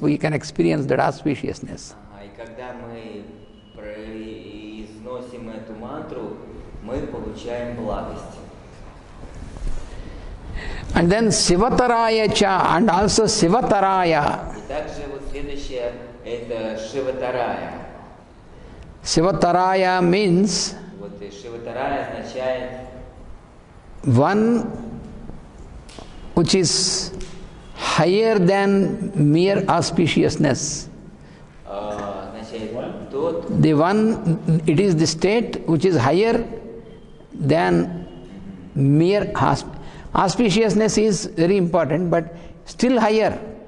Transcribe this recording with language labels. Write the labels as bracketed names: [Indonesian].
[English] We can experience that auspiciousness. [Russian] И когда мы произносим эту мантру, мы получаем благость. [English] And then Sivataraya cha, and also Sivataraya. [Russian] И также вот следующее это Шиватарая. [English] Sivataraya means [Russian] Вот и Шиватарая означает [English] one which is higher than mere auspiciousness. [Russian] означает тот, [English] The one, it is the state which is higher than mere auspiciousness is very important, but still higher.